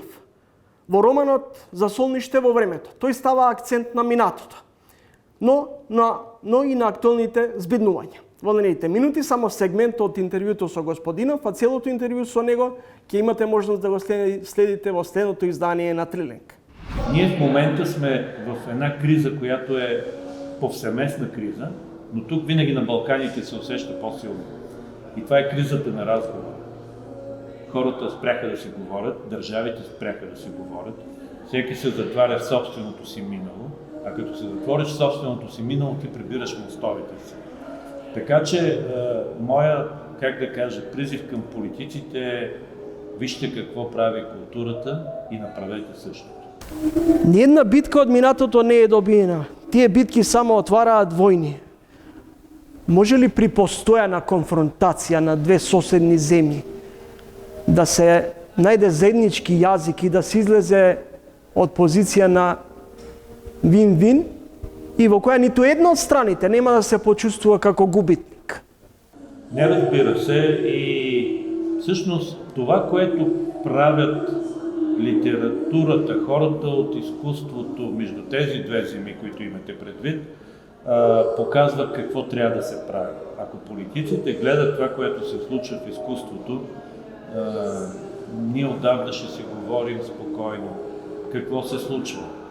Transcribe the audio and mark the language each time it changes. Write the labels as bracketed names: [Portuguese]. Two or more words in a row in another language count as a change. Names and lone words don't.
[Macedonian] Во романот За солниште во времето тој става акцент на минатото, но и на актуелните збиднувања. Во наредните минути само сегмент од интервјуто со Господинов, а целото интервју со него ќе имате можност да го следите во следното издание на Трилинг. [Bulgarian] Ние в момента сме в една криза, която е повсеместна криза, но тук винаги на Балканите се усеща по-силно. И това е кризата на разговора. Хората спряха да си говорят, държавите спряха да си говорят, всеки се затваря в собственото си минало, а като се затвориш в собственото си минало, ти прибираш мостовете си. Така че, моя, призив към политиците е: вижте какво прави културата и направете същото. [Macedonian] Ниедна битка од минатото не е добиена. Тие битки само отвараат војни. Може ли при постојана конфронтација на две соседни земји да се најде заеднички јазик и да се излезе од позиција на вин-вин и во која ниту една од страните нема да се почувствува како губитник? [Bulgarian] Не, разбира се, и всъщност това, което правят литературата, хората от изкуството между тези две земи, които имате предвид, показва какво трябва да се прави. Ако политиците гледат това, което се случва в изкуството, ние отдавна ще си говорим спокойно какво се случва.